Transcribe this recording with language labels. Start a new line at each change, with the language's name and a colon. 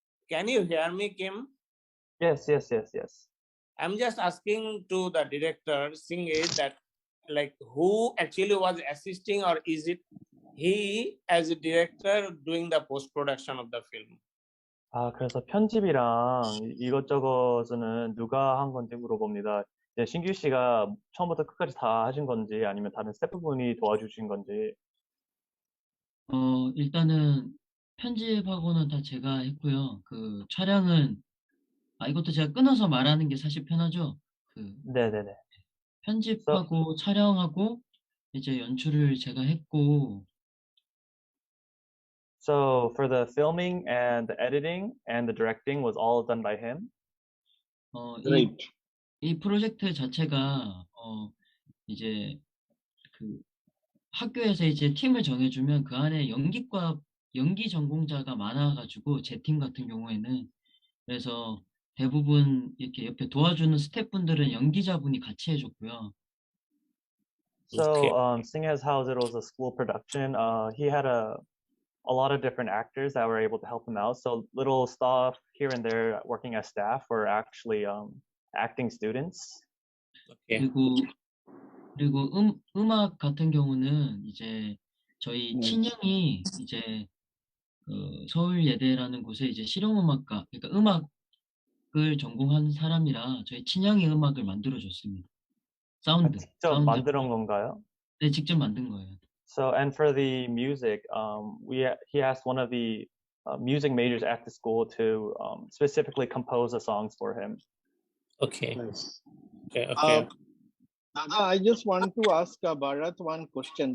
English: Can you hear me, Kim? Yes. I'm just asking to the director, Singh, that like who actually was assisting, or is it he as a director doing the post-production of the film?
Korean: 그래서 편집이랑 이것저것은 누가 한 건지 물어봅니다. 신규 씨가 처음부터 끝까지 다 하신 건지 아니면 다른 스태프분이 도와주신 건지. 일단은 편집하고는 다 제가 했고요. 그 촬영은 이것도 제가 끊어서 말하는 게 사실 편하죠. 네네네. 편집하고 촬영하고 이제 연출을 제가 했고.
English: So for the filming and the editing and the directing was all done by him.
Korean: 이 프로젝트 자체가 이제 그 학교에서 이제 팀을 정해주면 그 안에 연기 전공자가 많아가지고 제 팀 같은 경우에는 그래서 대부분 이렇게 옆에 도와주는 스태프분들은 연기자분이 같이 해줬고요.
English: So seeing as how it was a school production, he had a lot of different actors that were able to help him out. So little stuff here and there working as staff were actually acting students.
Korean: 그리고 음악 같은 경우는 이제 저희 친형이 이제 서울예대라는 곳에 이제 실용음악과 그러니까 음악을 전공한 사람이라 저희 친형이 음악을 만들어줬습니다. 사운드. 직접 만든 건가요? 네, 직접 만든 거예요.
English: So and for the music, he asked one of the music majors at the school to specifically compose the songs for him. Okay. Nice. Okay. Dada, I just want to ask Beraat one question.